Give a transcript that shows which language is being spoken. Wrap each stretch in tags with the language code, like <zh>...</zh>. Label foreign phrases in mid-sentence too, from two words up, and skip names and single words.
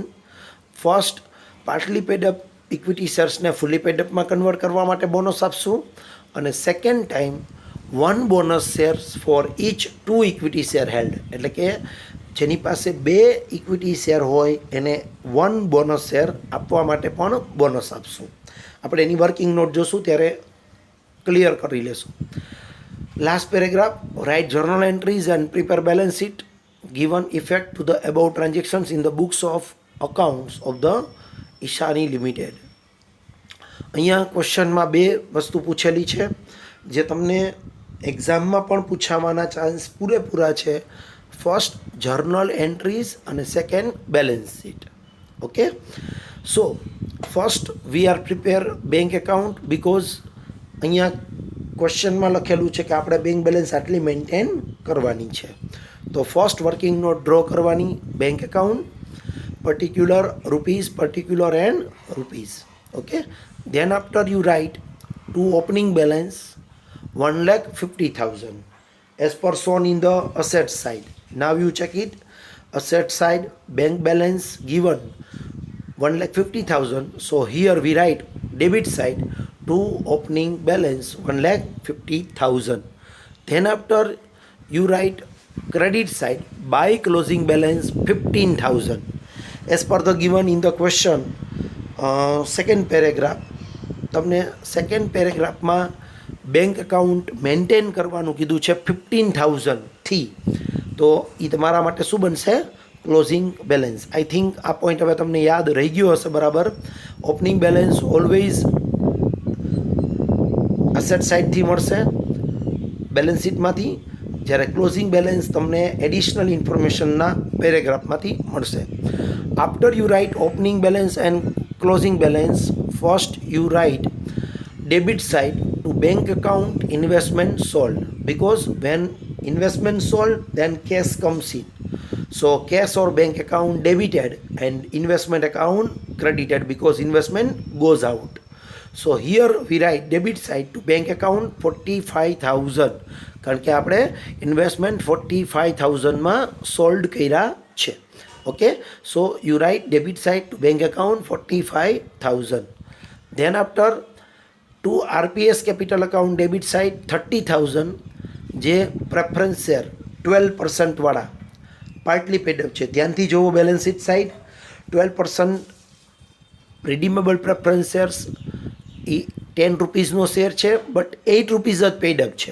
<en>first partly paid up equity</en> <gu>શેર્સને</gu> <en>fully paid</en> <gu>અપમાં કન્વર્ટ કરવા માટે બોનસ આપશું, અને</gu> <en>second time 1 bonus shares for each 2 equity share held,</en> <gu>એટલે કે જેની પાસે 2</gu> <en>equity share</en> <gu>હોય એને 1</gu> <en>bonus share</en> <gu>આપવા માટે પણ બોનસ આપશું. આપણે એની</gu> <en>working note</en> <gu>જોશું ત્યારે ક્લિયર કરી લેશું.</gu> <en>last paragraph, write journal entries and prepare balance sheet given effect to the above transactions in the books of accounts of the ઈશાની લિમિટેડ.</en> <gu>અહીંયા ક્વેશ્ચનમાં 2 વસ્તુ પૂછેલી છે જે તમને એક્ઝામમાં પણ પૂછાવાના ચાન્સ પૂરેપૂરા છે.</gu> <en>first journal entries અને second balance sheet. okay, so first we are prepare bank account, because</en> <gu>અહીંયા ક્વેશ્ચનમાં લખેલું છે કે આપણે</gu> <en>bank balance</en> <gu>આટલી મેન્ટેન કરવાની છે. તો</gu> <en>first working note</en> <gu>ડ્રો કરવાની,</gu> <en>bank account, particular rupees, particular and rupees. Okay, then after you write to opening balance 1,50,000 as per shown in the asset side. Now you check it, asset side bank balance given 1,50,000. So here we write debit side to opening balance 1,50,000. Then after you write credit side by closing balance 15,000 as per the given in the question. Second paragraph,</en> <gu>તમને સેકન્ડ પેરેગ્રાફમાં</gu> <en>bank account</en> <gu>મેન્ટેન કરવાનું કીધું છે 15,000 થી, તો એ તમારા માટે શું બનશે?</gu> <en>closing balance. I think</en> <gu>આ પોઈન્ટ હવે તમને યાદ રહી ગયો હશે બરાબર.</gu> <en>opening balance always asset</en> <gu>સાઇડથી મળશે બેલેન્સ શીટમાંથી, જ્યારે</gu> <en>closing balance</en> <gu>તમને એડિશનલ ઇન્ફોર્મેશનના પેરેગ્રાફમાંથી મળશે.</gu> <en>after you write opening balance and closing balance, first you write debit side to bank account investment sold, because when investment sold then cash comes in. So cash or bank account debited and investment account credited because investment goes out. So here we write debit side to bank account 45,000,</en> <gu>કારણ કે આપણે ઇન્વેસ્ટમેન્ટ 45,000માં સોલ્ડ કર્યા છે.</gu> <en>okay, so you write debit side to bank account 45,000. Then after to RPS capital account debit side 30,000 જે preference share 12% વાળા partly paid-up છે.</en> <gu>ધ્યાનથી જોવો</gu> <en>balance sheet side 12% redeemable preference shares</en> <gu>એ 10 રૂપીઝનો શેર છે, બટ 8 રૂપીઝ જ પેડઅપ છે.</gu>